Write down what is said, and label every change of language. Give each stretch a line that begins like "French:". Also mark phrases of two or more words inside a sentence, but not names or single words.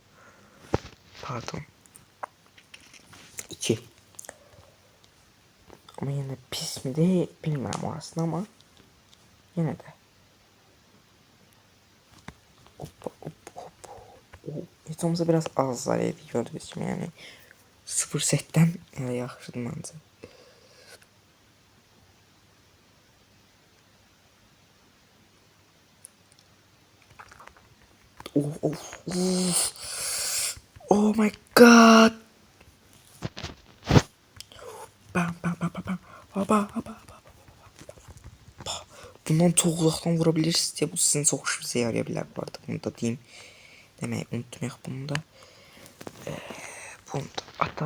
Turkish: Pardon. 2. Ama yine pis mi de bilmem orasını ama yine de. Hop. Kafamıza biraz az zarar ediyordu bizim yani.
Azerbaijani: 0 setten yaxşıdır məncə.
English: Oh my god. Bam.
Turkish: bundan çok uzaktan vurabilirsiniz diye bu sizin çok işinize yarayabilir bu arada. Bunu da diyeyim.
Azerbaijani: Demeyi unutmayaq bunu da. Bunu da ataq.